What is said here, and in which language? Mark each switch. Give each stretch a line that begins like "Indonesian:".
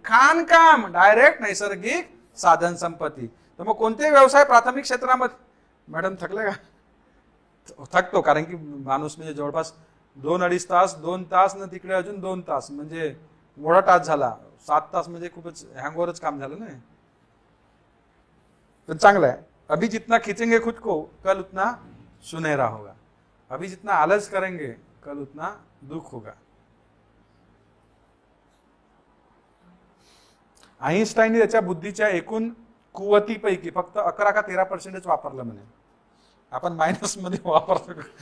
Marathi: खाणकाम डायरेक्ट नैसर्गिक साधन संपत्ती. तर मग कोणते व्यवसाय प्राथमिक क्षेत्रामध्ये? मॅडम थकले का? थकतो, कारण की माणूस म्हणजे जवळपास 2-2.5 तास, 2 तास ना तिकडे अजून 2 तास, म्हणजे मोठा तास झाला. 7 तास म्हणजे खूपच हँगओव्हरच काम झालं ना. पण चांगलं आहे.
Hindi: अभी जितना खींचेंगे खुद को कल उतना सुनहरा होगा. अभी जितना आलस करेंगे कल उतना दुख होगा.
Marathi: आईन्स्टाईनने त्याच्या बुद्धीच्या एकूण कुवतीपैकी फक्त 11 का 13% वापरलं म्हणे. आपण मायनस मध्ये वापरतो.